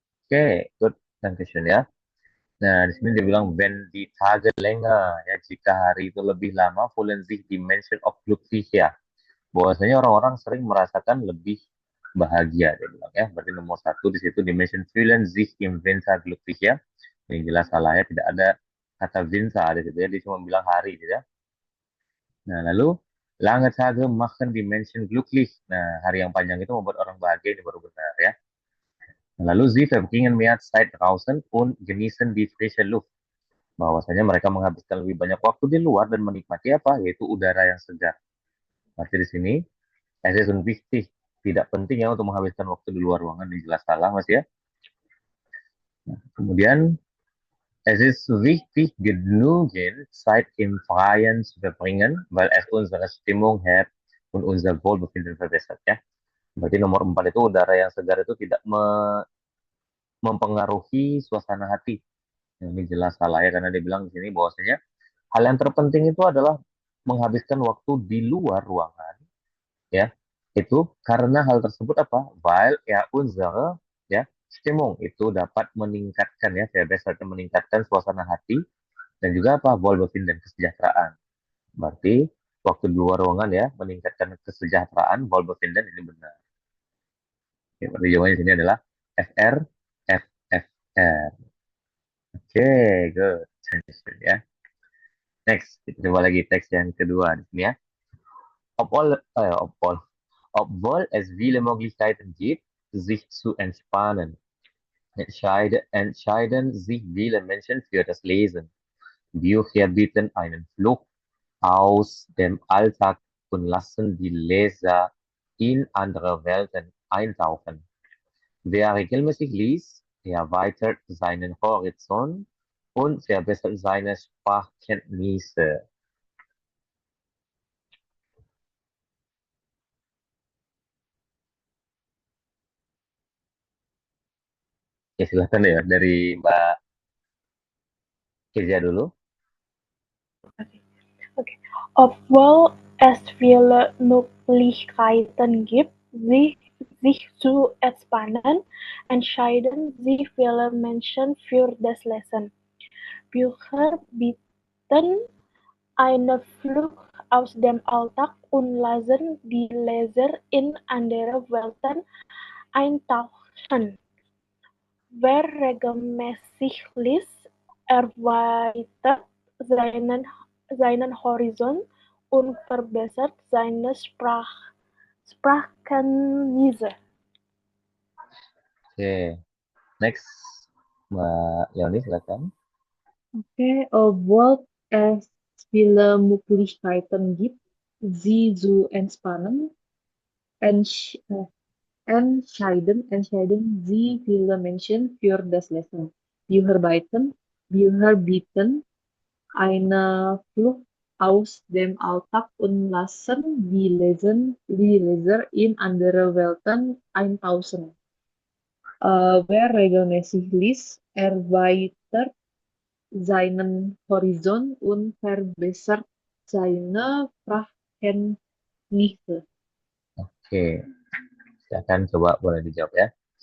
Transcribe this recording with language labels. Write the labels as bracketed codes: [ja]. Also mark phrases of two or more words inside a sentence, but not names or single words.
[id] Oke, good. Dankeschön ya. Nah, di sini dia bilang, [de] wenn die Tage länger, [id] ya, jika hari itu lebih lama, [de] fühlen sich die Menschen oft glücklicher. [id] Bahwasanya orang-orang sering merasakan lebih bahagia, dia bilang ya. Berarti nomor satu di situ, [de] die Menschen fühlen sich im Winter glücklicher. [id] Yang jelas salah ya, tidak ada kata Winter di situ ya, dia cuma bilang hari gitu ya. Nah, lalu, [de] lange Tage machen die Menschen glücklich. [id] Nah, hari yang panjang itu membuat orang bahagia, ini baru benar ya. [de] Lalu sie verbringen mehr Zeit draußen und genießen die frische Luft. [id] Bahwasanya mereka menghabiskan lebih banyak waktu di luar dan menikmati apa? Yaitu udara yang segar. Berarti di sini, [de] es ist wichtig. [id] Tidak penting ya untuk menghabiskan waktu di luar ruangan. Ini jelas salah, Mas ya. Nah, kemudian, [de] es ist wichtig, genügend Zeit im Freien zu verbringen, weil es unsere Stimmung hebt und unser Wohlbefinden verbessert ya. [id] Berarti nomor 4 itu udara yang segar itu tidak mempengaruhi suasana hati. Nah, ini jelas salah ya, karena dia bilang di sini bahwasanya hal yang terpenting itu adalah menghabiskan waktu di luar ruangan, ya. Itu karena hal tersebut apa? [de] Weil er unsere, [id] ya, Stimmung itu dapat meningkatkan ya, verbessert, meningkatkan suasana hati dan juga apa? Wohlbefinden, kesejahteraan. Berarti waktu di luar ruangan ya, meningkatkan kesejahteraan, Wohlbefinden, ini benar. Oke, berarti jawabannya di sini adalah FR, FFR. Oke, good. Ya. Next, kita coba lagi teks yang kedua di sini ya. [de] Obwohl es viele Möglichkeiten gibt, sich zu entspannen, entscheiden sich viele Menschen für das Lesen. Bücher bieten einen Flucht aus dem Alltag und lassen die Leser in andere Welten eintauchen. Wer regelmäßig liest, erweitert seinen Horizont und verbessert seine Sprachkenntnisse. [id] Ya, silahkan ya dari Mbak Kezia dulu. Okay. [de] Obwohl es viele Möglichkeiten gibt, sich zu entspannen, entscheiden sich viele Menschen für das Lesen. Bücher bieten eine Flucht aus dem Alltag und lassen die Leser in andere Welten eintauchen. Wer regelmäßig liest, erweitert seinen Horizont und verbessert seine Sprachkenntnisse. [id] Oke, next Mbak Leonie silakan. [de] Okay, obwohl es viele Möglichkeiten gibt, sie zu entspannen, entsch entscheiden sie viele Menschen für das Lesen. Bücher bieten eine Flucht aus dem Alltag und lassen die Leser in andere Welten eintauchen. Wer regelmäßig liest, erweitert seinen Horizont und verbessert seine Sprachkenntnisse. [id] Oke, silakan coba boleh dijawab ya.